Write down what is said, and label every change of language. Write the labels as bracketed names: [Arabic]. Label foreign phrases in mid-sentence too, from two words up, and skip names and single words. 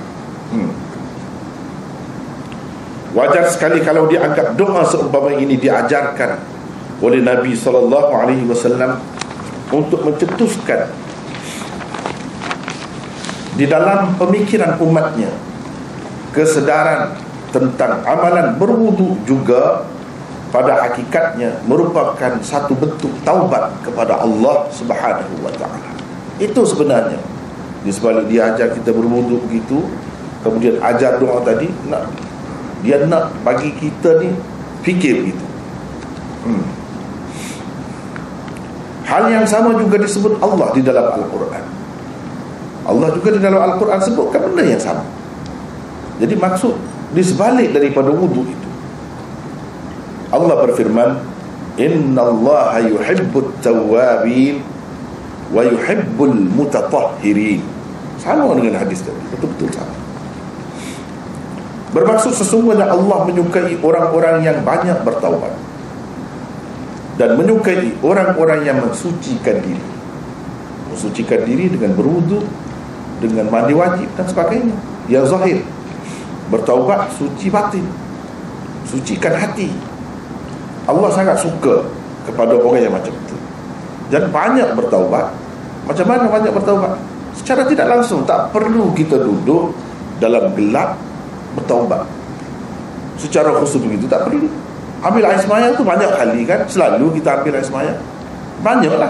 [Malay] Wajar sekali kalau dianggap doa seumpama ini diajarkan oleh Nabi SAW untuk mencetuskan di dalam pemikiran umatnya kesedaran tentang amalan berwudu juga pada hakikatnya merupakan satu bentuk taubat kepada Allah [Arabic] سبحانه وتعالى. [Malay] Itu sebenarnya. Di sebalik dia ajar kita berwuduk begitu, kemudian ajar doa tadi, dia nak bagi kita ni fikir begitu. Hal yang sama juga disebut Allah di dalam Al-Quran. Allah juga di dalam Al-Quran sebutkan benda yang sama. Jadi maksud di sebalik daripada wuduk itu, Allah berfirman, [Arabic] إن الله يحب التوابين ويحب المتطهرين. [Malay] Sama dengan hadis tadi, betul-betul sama. Bermaksud sesungguhnya Allah menyukai orang-orang yang banyak bertaubat dan menyukai orang-orang yang mensucikan diri. Mensucikan diri dengan berwudu, dengan mandi wajib dan sebagainya. Yang zahir, bertaubat suci batin, sucikan hati. Allah sangat suka kepada orang yang macam itu. Dan banyak bertaubat. Macam mana banyak bertaubat? Secara tidak langsung, tak perlu kita duduk dalam gelap bertaubat secara khusus begitu, tak perlu. Ambil air semaya tu banyak kali kan, selalu kita ambil air semaya, banyaklah.